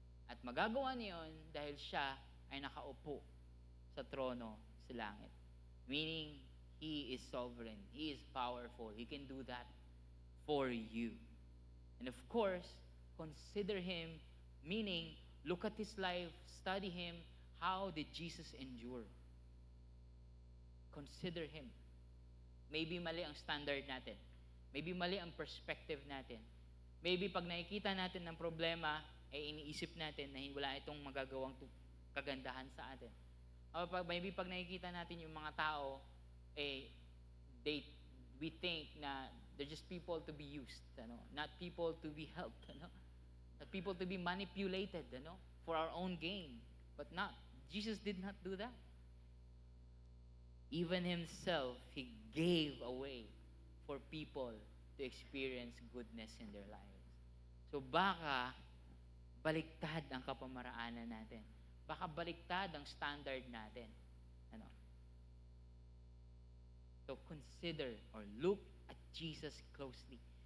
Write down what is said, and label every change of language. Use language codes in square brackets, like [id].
[tl] At magagawa niyon dahil siya ay nakaupo sa trono sa langit. [en] Meaning, He is sovereign. He is powerful. He can do that for you. And of course, consider Him, meaning, look at His life, study Him. How did Jesus endure? Consider Him. [tl] Maybe mali ang standard natin. Maybe mali ang perspective natin. Maybe pag nakikita natin ng problema, iniisip natin na wala itong magagawang kagandahan sa atin. [en] Maybe [tl] pag nakikita natin yung mga tao, [en] we think na they're just people to be used, not people to be helped, not people to be manipulated, for our own gain. But not. Jesus did not do that. Even Himself, He gave away for people to experience goodness in their lives. [tl] So baka baliktad ang kapamaraanan natin. Baka baliktad ang standard natin. [en] So consider or look at Jesus closely.